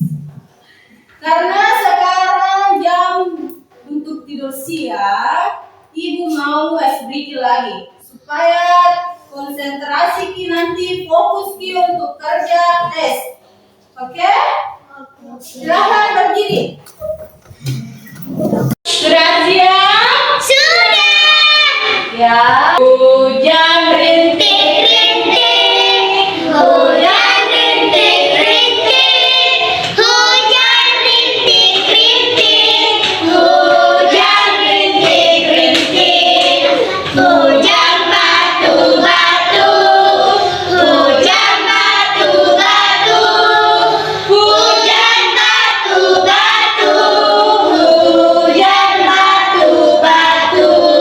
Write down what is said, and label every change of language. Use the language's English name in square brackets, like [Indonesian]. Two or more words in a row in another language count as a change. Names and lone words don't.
[Indonesian] Karena sekarang jam untuk tidur siang, Ibu mau sedikit lagi supaya konsentrasi Ki nanti fokus Ki untuk kerja tes. Oke? Silahkan berdiri. Sudah siap? Sudah. Ya. Hujan rintik-rintik, Hujan rintik-rintik, hujan rintik-rintik, hujan rintik-rintik, hujan batu-batu, hujan batu-batu, hujan batu-batu, hujan batu-batu.